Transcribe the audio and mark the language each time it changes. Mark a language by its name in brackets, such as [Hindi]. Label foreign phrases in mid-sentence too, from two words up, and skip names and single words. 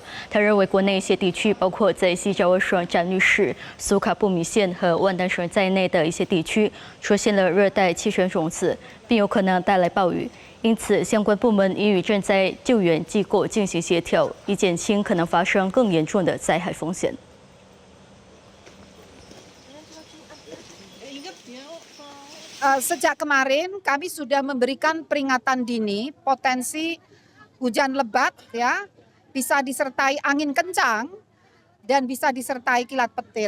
[Chinese] 他认为，国内一些地区，包括在西爪哇省展律市、苏卡布米县和万丹省在内的一些地区，出现了热带气旋种子，并有可能带来暴雨。因此，相关部门已与赈灾救援机构进行协调，以减轻可能发生更严重的灾害风险。 [Indonesian] Sejak kemarin kami sudah memberikan peringatan dini potensi hujan lebat ya, bisa disertai angin kencang dan bisa disertai kilat petir.